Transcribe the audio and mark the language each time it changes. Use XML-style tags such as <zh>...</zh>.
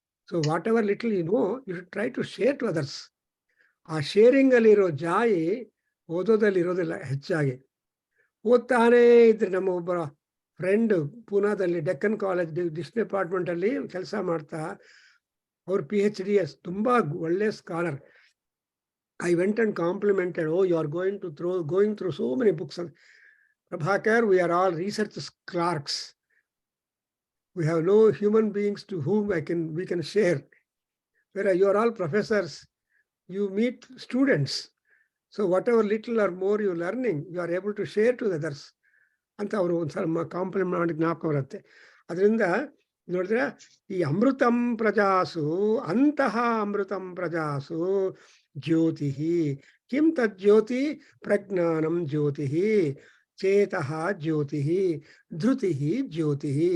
<en>So whatever little you know, you should try to share to others.</en> <kn>ಆ ಶೇರಿಂಗಲ್ಲಿರೋ ಜಾಯಿ ಓದೋದಲ್ಲಿ ಇರೋದಿಲ್ಲ ಹೆಚ್ಚಾಗಿ. ಓದ್ತಾನೇ ಇದ್ರೆ, ನಮ್ಮ ಒಬ್ಬ ಫ್ರೆಂಡ್ ಪೂನಾದಲ್ಲಿ ಡೆಕ್ಕನ್ ಕಾಲೇಜ್ ಡಿಪಾರ್ಟ್ಮೆಂಟಲ್ಲಿ ಕೆಲಸ ಮಾಡ್ತಾ, ಅವ್ರ PhD ತುಂಬ ಒಳ್ಳೆ scholar.</kn> <en>I went and complimented, oh, you are going through so many books. Prabhakar, we are all research clerks. We have no human beings to whom we can share. Whereas you are all professors, you meet students. So whatever little or more you are learning, you are able to share to the others.</en> <kn>ಅಂತ ಅವರು ಒಂದ್ಸಲ compliment ಮಾಡಿ ಜ್ಞಾಪಕ ಬರುತ್ತೆ. ಅದರಿಂದ ನೋಡಿದ್ರೆ ಈ ಅಮೃತಂ ಪ್ರಜಾಸು, ಅಂತಹ</kn> <sa>ಅಮೃತಂ ಪ್ರಜಾಸು ಜ್ಯೋತಿ. ಕಿಂ ತಜ್ಜ್ಯೋತಿ? ಪ್ರಜ್ಞಾನಂ ಜ್ಯೋತಿ, ಚೇತಃ ಜ್ಯೋತಿ, ಧೃತಿ ಜ್ಯೋತಿ.</sa>